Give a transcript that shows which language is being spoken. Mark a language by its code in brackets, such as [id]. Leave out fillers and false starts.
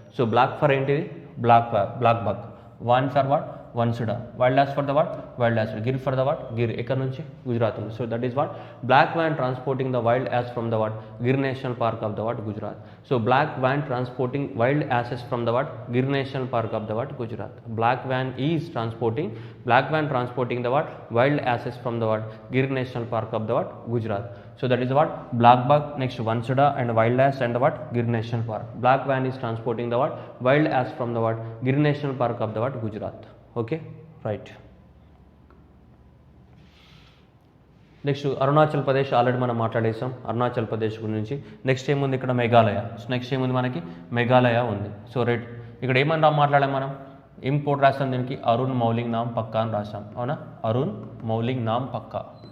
[en] so black for ఏంటిది black buck, van for what వన్సుడా, wild ass for the what wild ass, Gir for the what Gir [te] ఎక్కడ నుంచి గుజరాత్ నుంచి. [en] So that is what black van transporting the wild ass from the what Gir National Park of the what Gujarat. So black van transporting wild asses from the what Gir National Park of the what Gujarat. Black van is transporting the what wild assets from the what Gir National Park of the what Gujarat. So that is what black buck, next Vansuda and wild ass and the what Gir National Park. Black van is transporting the what wild ass from the what Gir National Park of the what Gujarat. Okay, right. [te] Next Arunachal Pradesh already మనం మాట్లాడేసాం అరుణాచల్ ప్రదేశ్ గురించి. Next ఏముంది ఇక్కడ Meghalaya. So next ఏముంది మనకి మేఘాలయ ఉంది. So right ఇక్కడ ఏమని మాట్లాడాం మనం ఇంపోర్ట్ రాసాం దీనికి అరుణ్ మౌలింగ్ నామ్ పక్కా అని రాసాం అవునా అరుణ్ మౌలింగ్ నామ్ పక్కా.